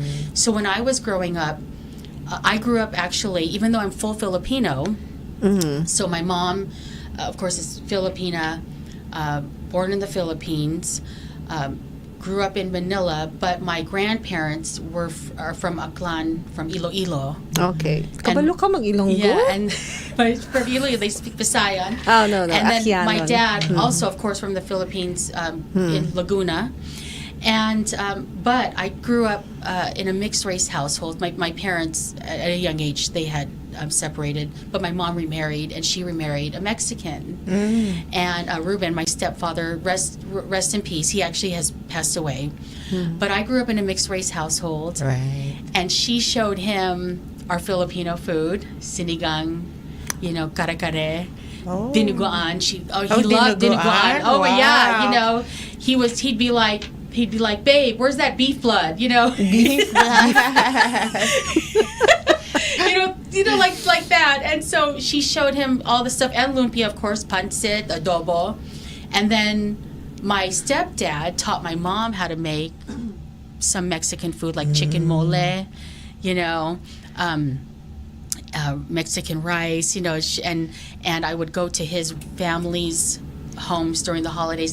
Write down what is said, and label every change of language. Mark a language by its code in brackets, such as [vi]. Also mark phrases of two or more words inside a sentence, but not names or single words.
[en] So when I was growing up, I grew up actually, even though I'm full Filipino, so my mom, of course, is Filipina, born in the Philippines, grew up in Manila, but my grandparents are from Aklan, from Iloilo. [hil] Okay. Kabalo ka mag-Ilonggo? [en] Yeah, and from Iloilo, they speak Visayan. Oh, no. And then Akianon. my dad, also, of course, from the Philippines, in Laguna. And but I grew up in a mixed race household. My parents, at a young age, they had separated, but my mom remarried, and she remarried a Mexican. And Ruben, my stepfather, rest in peace. He actually has passed away. But I grew up in a mixed race household, Right. and she showed him our Filipino food, sinigang, kare-kare. Oh. Dinuguan. He Oh, loved dinuguan. dinuguan. Oh yeah, Wow. he'd be like, babe, where's that beef blood? Beef like that. And so she showed him all the stuff, and lumpia, of course, pancit, adobo, and then my stepdad taught my mom how to make some Mexican food like chicken mole, Mexican rice, and I would go to his family's homes during the holidays.